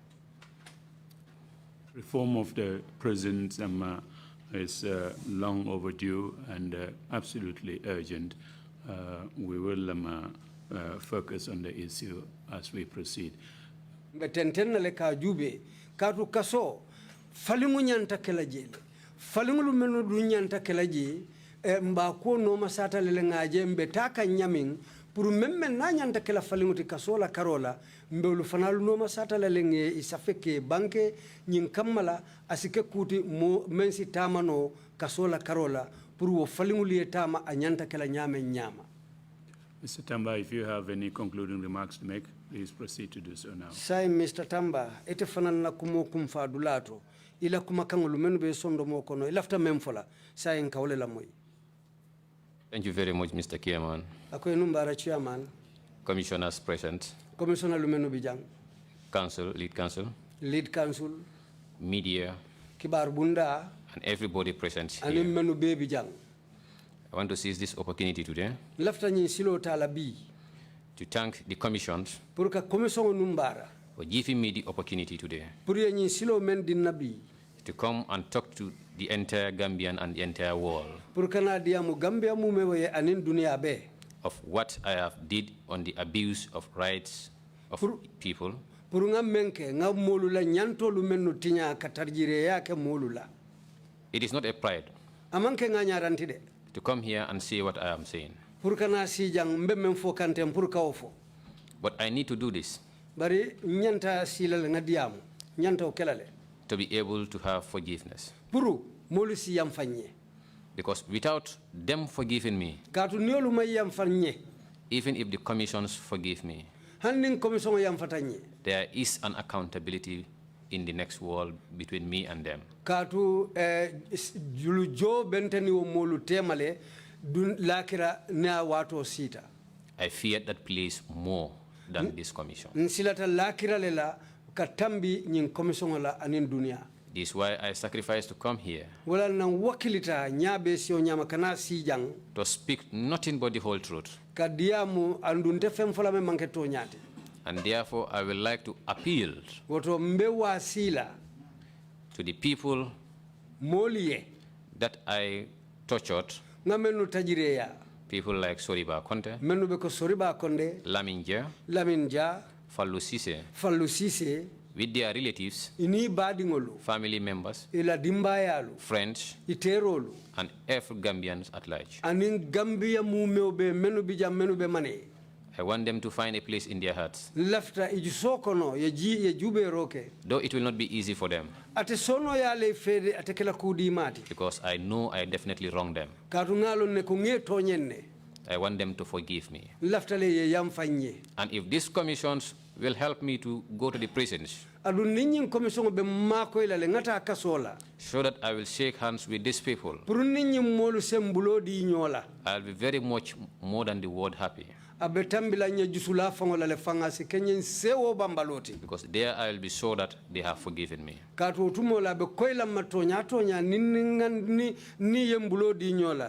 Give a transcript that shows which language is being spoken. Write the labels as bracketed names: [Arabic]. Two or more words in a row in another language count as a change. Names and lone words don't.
[English] Reform of the prisons is long overdue and absolutely urgent. We will focus on the issue as we proceed. [Mandingo] Betenten le ka jube katu kaso falingu nyanta kala jele falingu menu du nyanta kala je mba ko no masata le ngaje mbe taka nyamin [French] pour même [Mandingo] na nyanta kala falinguti kasola karola mbe lu fanalu no masata le nge isafeke banke nyin kamala asike kuti mo mensi tamano kasola karola pour wo falinguli tama anyanta kala nyame nyama. [English] Mr. Tamba, if you have any concluding remarks to make, please proceed to do so now. [Mandingo] Sai Mr. Tamba ete fanana kumo kumfadulato ila kumakangulu menu be sondo mo kono ilafta memfola sai nkawle la moy. [English] Thank you very much, Mr. Chairman. [Mandingo] Akoy numbara chairman. [English] Commissioners present. Commissioner Lumenu Bijang. Counsel, lead counsel. Lead counsel. Media. Kibar Bunda. And everybody present here. [Mandingo] Anim Menu Be Bijang. [English] I want to seize this opportunity today [Mandingo] Lafta nyin silo talabi. [English] to thank the commissions [Mandingo] Purka commission numbara. [English] for giving me the opportunity today [Mandingo] Puriya nyin silo men din nabi. [English] to come and talk to the entire Gambian and the entire world [Mandingo] Purka na diamu Gambia mu mewe anin dunia be. [English] of what I have did on the abuse of rights of people. [Mandingo] Purunga menke nga molula nyanto lumenu tinya katarjire yake molula. [English] It is not a pride [Mandingo] Amanke nga nyarantide. [English] to come here and say what I am saying. [Mandingo] Purka na sijang mbemem fo kantem purka ofo. [English] But I need to do this [Mandingo] Bari nyanta silale nga diamu. Nyanta okelale. [English] to be able to have forgiveness. [Mandingo] Puru molu si yamfanye. [English] Because without them forgiving me, [Mandingo] Katu niolu may yamfanye. [English] even if the commissions forgive me, [Mandingo] Handing commission yamfatanye. [English] there is an accountability in the next world between me and them. [Mandingo] Katu julujo benteni wo molu temale dun lakira na wato sita. [English] I fear that place more than this commission. [Mandingo] Nsilata lakira lela katambi nyin commission la anin dunia. [English] This is why I sacrificed to come here [Mandingo] Wala na wakilita nyabe sio nyama kana sijang [English] to speak nothing but the whole truth. [Mandingo] kadiamu andunte femfola me manketo nyate. [English] And therefore, I would like to appeal [Mandingo] Woto mbewa sila [English] to the people [Mandingo] molie [English] that I tortured, [Mandingo] ngamenu tajireya [English] people like Soriba Conte, [Mandingo] menu beko Soriba Konde [English] Laminja, [Mandingo] Laminja [English] Fallou Cissé, [Mandingo] Fallou Cissé [English] with their relatives, [Mandingo] ini badingolu [English] family members, [Mandingo] ila dimbayalu [English] friends, [Mandingo] iterolu [English] and every Gambians at large. [Mandingo] anin Gambia mumeo menu bija menu be mane. [English] I want them to find a place in their hearts. [Mandingo] Lafta ijusokono ye jube roke. [English] Though it will not be easy for them, [Mandingo] Ate sono ya le fede ate kela kudi mati. [English] because I know I definitely wronged them. [Mandingo] Karungalo ne kunge tonyenne. [English] I want them to forgive me. [Mandingo] Lafta le ye yamfanye. [English] And if these commissions will help me to go to the prisons, [Mandingo] Adu ninyin commission be mako ila le ngata kasola. [English] so that I will shake hands with these people, [Mandingo] Puru ninyin molu sembulo di nyola. [English] I'll be very much more than the word happy. [Mandingo] Abetambila nye jusula fangola le fangasi kenyen sewo bambaloti. [English] Because there I will be sure that they have forgiven me. [Mandingo] Katu utumola abe koila matonya ni yembulo di nyola.